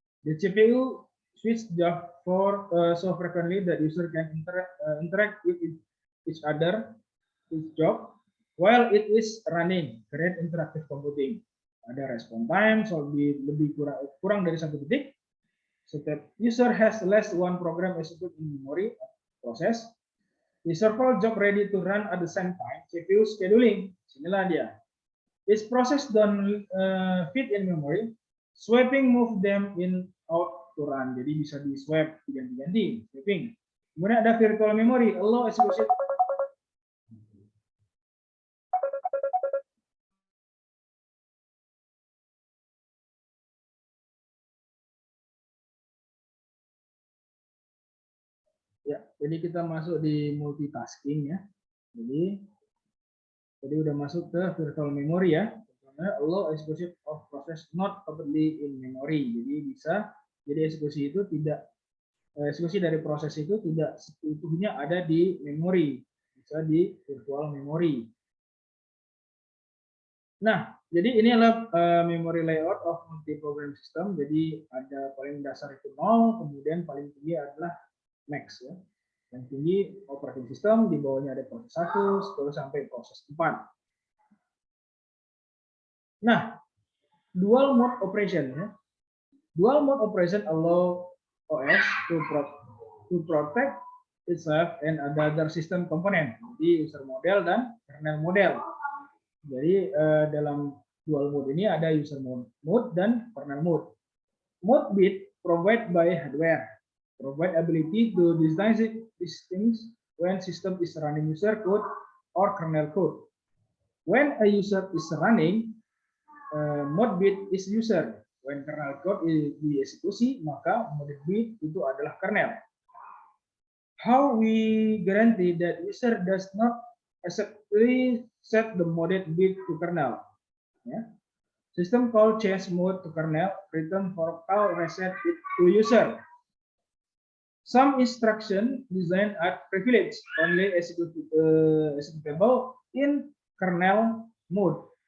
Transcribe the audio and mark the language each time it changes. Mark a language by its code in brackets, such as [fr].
[en] The CPU switch job so frequently that user can interact with each other, each job, while it is running. Create interactive computing. [id] Ada response time, so lebih kurang dari 1 detik. Setiap [en] user has less one program execute in memory process. The several job ready to run at the same time. CPU scheduling. [id] Inilah dia. [en] Each process don't fit in memory. Swapping move them in out to run. [id] Jadi bisa di swap ganti-ganti. [en] Swapping. [id] Kemudian ada [en] virtual memory. Allow execution. [id] Ya, jadi kita masuk di multitasking ya. Jadi udah masuk ke virtual memory ya. [en] Allow execution of process not completely in memory. [id] Jadi eksekusi itu tidak eksekusi dari proses itu tidak seutuhnya ada di memori, bisa di virtual memory. Nah, jadi ini adalah [en] memory layout of multi program system. [id] Jadi ada paling dasar itu 0, kemudian paling tinggi adalah max ya. Yang tinggi operating system, di bawahnya ada proses 1, terus sampai proses 4. [en] Nah, dual mode operation ya. Dual mode operation allow OS to protect itself and other system component. [id] Jadi user model dan kernel model. Jadi dalam dual mode ini ada user mode dan kernel mode. [en] Mode bit provided by hardware. Provide ability to distinguish when system is running user code or kernel code. When a user is running, mode bit is user. When kernel code [id] dieksekusi, maka mode bit itu adalah kernel. [en] How we guarantee that user does not accidentally set the mode bit to kernel? Yeah. System call change mode to kernel, return for call reset it to user. Some instruction designed are privileged, only executable in kernel mode.